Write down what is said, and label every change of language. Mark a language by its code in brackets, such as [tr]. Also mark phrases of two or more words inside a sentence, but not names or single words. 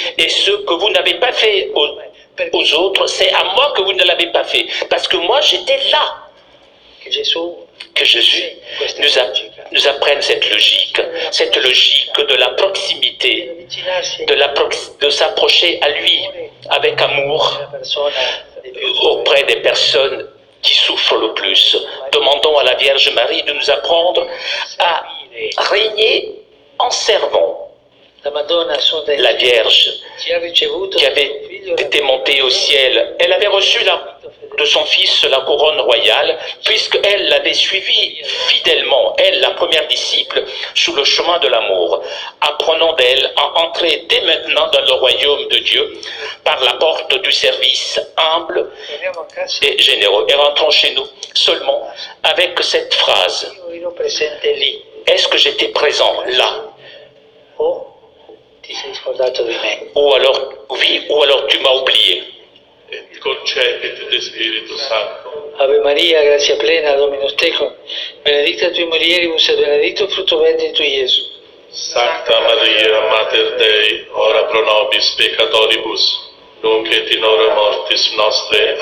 [fr] Et ce que vous n'avez pas fait aux autres, c'est à moi que vous ne l'avez pas fait. Parce que moi, j'étais là. [it] che Gesù [fr] Que Jésus nous apprenne cette logique de la proximité, [it] avvicinarsi [fr] de s'approcher à lui avec amour [it] alla persona dei più [fr] auprès des personnes qui souffrent le plus. Demandons à la Vierge Marie de nous apprendre à régner en servant. [it] La Madonna Santa [fr] La Vierge [it] ci ha ricevuto [fr] qui avait été montée au ciel, elle avait reçu de son fils la couronne royale, puisqu'elle l'avait suivi fidèlement, elle, la première disciple, sur le chemin de l'amour. Apprenons d'elle à entrer dès maintenant dans le royaume de Dieu par la porte du service humble [it] torniamo a casa, [fr] et généreux. Et rentrons chez nous seulement avec cette phrase. [it] io ero presente lì, [fr] Est-ce que j'étais présent là? [it] o ti sei scordato di me. [fr] Ou alors, oui, ou alors tu m'as oublié. [la] Et concepit de Spiritu Sancto. Ave Maria, grazia plena, Dominus tecum, benedicta tui mulieribus et benedictus fructus ventris tui, Iesus. Sancta Maria, Mater Dei, ora pro nobis peccatoribus, nunc et in hora mortis nostre.